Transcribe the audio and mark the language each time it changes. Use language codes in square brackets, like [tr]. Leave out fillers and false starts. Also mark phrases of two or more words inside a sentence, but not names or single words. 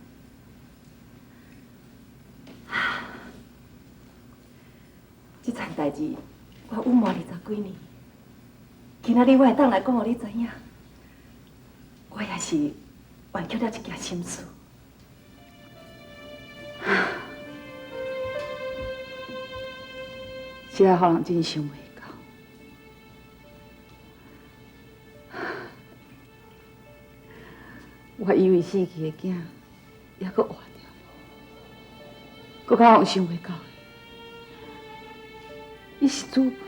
[nan] 这件代志，我隐瞒20几年，今仔日我会当来讲，互你知影，我也是挽救了一件心事。实在让人真想袂到，我以为死去的囝还阁活着，阁较让人想袂到的。伊是主本。